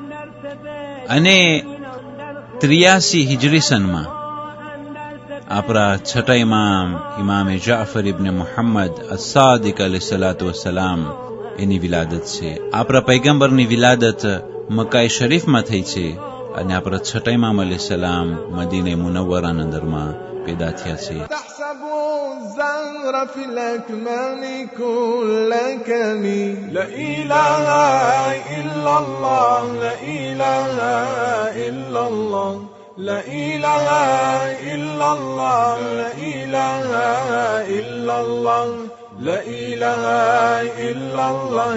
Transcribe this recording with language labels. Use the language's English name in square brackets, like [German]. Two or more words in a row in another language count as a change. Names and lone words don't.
[Gujarati] અને 83 હિજરી સનમાં આપણા છઠ્ઠા ઇમામ ઇમામે જાફર ઇબ્ન મુહમ્મદ અસ-સાદિક [Arabic] عليه الصلاة والسلام [Gujarati] એની વિલાદત છે. આપણા પૈગંબરની વિલાદત મક્કા શરીફમાં થઈ છે અને આપણા છઠ્ઠા ઇમામ [Arabic] عليه السلام [Gujarati] મદીને મુનવ્વરાના અંદરમાં પેદા થયા છે. [Arabic] الزهر في الأكمام كل كمي. لا إله إلا الله، لا إله إلا الله، لا إله إلا الله، لا إله إلا الله، لا إله إلا الله.